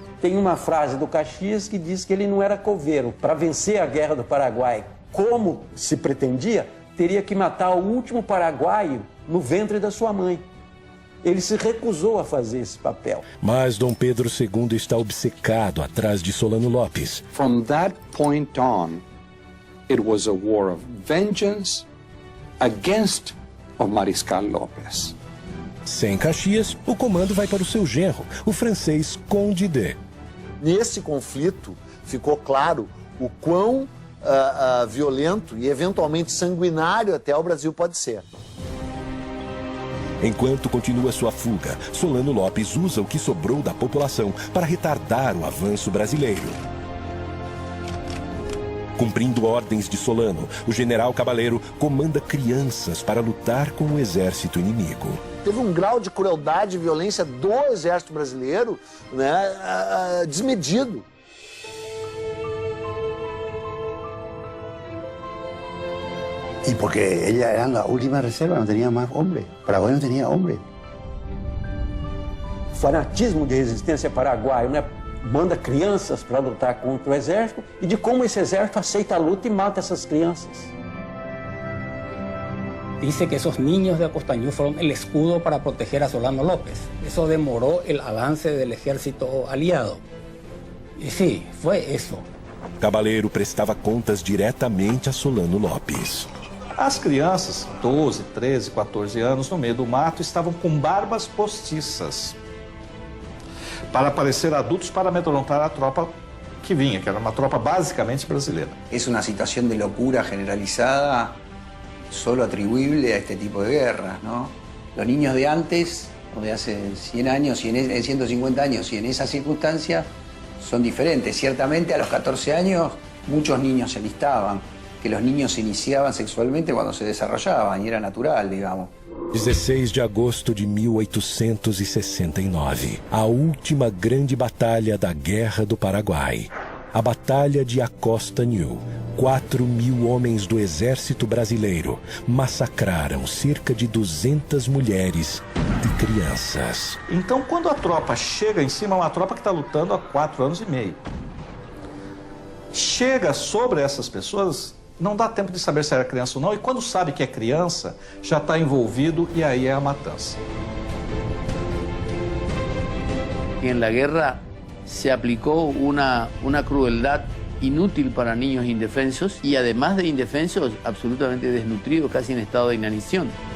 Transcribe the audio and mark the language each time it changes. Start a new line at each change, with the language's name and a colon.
Portuguese: Tem uma frase do Caxias que diz que ele não era coveiro. Para vencer a guerra do Paraguai, como se pretendia, teria que matar o último paraguaio no ventre da sua mãe. Ele se recusou a fazer esse papel. Mas Dom Pedro II está obcecado atrás de Solano López.
English: From that point on, it was a war of vengeance against o Mariscal López.
Portuguese: Sem Caxias, o comando vai para o seu genro, o francês Conde D. Nesse conflito, ficou claro o quão violento e eventualmente sanguinário até o Brasil pode ser. Enquanto continua sua fuga, Solano López usa o que sobrou da população para retardar o avanço brasileiro. Cumprindo ordens de Solano, o general Cabaleiro comanda crianças para lutar com o exército inimigo. Teve um grau de crueldade e violência do exército brasileiro, né, desmedido.
Spanish: Y porque ella era la última reserva, no tenía más hombres. Paraguay no tenía hombres.
Portuguese: Fanatismo de resistência paraguaio, né? Manda crianças para lutar contra o exército e de como esse exército aceita a luta e mata essas crianças.
Spanish: Dice que esos niños de Acostañú fueron el escudo para proteger a Solano López. Eso demoró el avance del ejército aliado. Y sí, fue eso.
Portuguese: Cabaleiro prestava contas diretamente a Solano López. As crianças, 12, 13, 14 anos, no meio do mato, estavam com barbas postiças para parecer adultos para amedrontar a tropa que vinha, que era uma tropa basicamente brasileira.
Spanish: Es una situación de locura generalizada, solo atribuible a este tipo de guerras, ¿no? Los niños de antes, o de hace 100 años, 150 años, y en esas circunstancias son diferentes. Ciertamente a los 14 años muchos niños se alistaban, que los niños se iniciaban sexualmente cuando se desarrollaban, y era natural, digamos.
Portuguese: 16 de agosto de 1869, a última grande batalha da Guerra do Paraguai. A Batalha de Acostañú. 4.000 homens do exército brasileiro massacraram cerca de 200 mulheres e crianças. Então, quando a tropa chega em cima, é uma tropa que está lutando há 4 anos e meio. Chega sobre essas pessoas, não dá tempo de saber se era criança ou não, e quando sabe que é criança, já está envolvido e aí é a matança.
Spanish: En la guerra se aplicó una crueldad inútil para niños indefensos y además de indefensos, absolutamente desnutridos, casi en estado de inanición.